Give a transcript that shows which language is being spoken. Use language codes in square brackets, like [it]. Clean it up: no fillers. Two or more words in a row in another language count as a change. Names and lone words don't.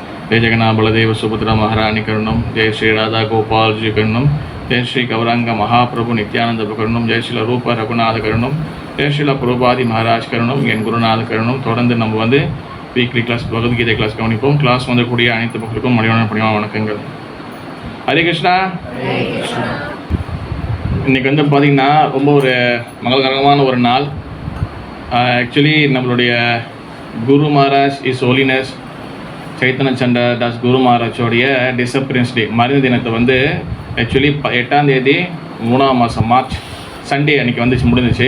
[sa] जय जगन्नाथ बलदेव सुभद्रा महारानी करुणम, जय श्री राधा गोपाल जी करुणम, जय श्री गौरांग महाप्रभु नित्यानंद करुणम, जय श्री रूप रघुनाथ करुणम, जय श्री प्रभुपादी महाराज करुणम, एन गुरुनाथ करुणम. [ta] தொடர்ந்து நம்ம வந்து [en] weekly class [ta] பகவத்கீதை கிளாஸ் கவனிப்போம். கிளாஸ் கூடிய அனைத்து மக்களுக்கும் மணிவண்ணன் பணிவான வணக்கங்கள். [sa] हरे कृष्ण. [ta] இன்றைக்கி வந்து பார்த்திங்கன்னா ரொம்ப ஒரு மங்களகரமான ஒரு நாள். ஆக்சுவலி நம்மளுடைய குரு மகாராஜ் [en] His Holiness [ta] சைத்தன்ய சந்திர தாஸ் குரு மகாராஜோடைய [en] disappearance day [ta] மறைந்த தினத்தை வந்து ஆக்சுவலி 8ஆம் தேதி 3ஆம் மாதம் [en] March Sunday [ta] அன்றைக்கி வந்துச்சு முடிஞ்சிச்சு.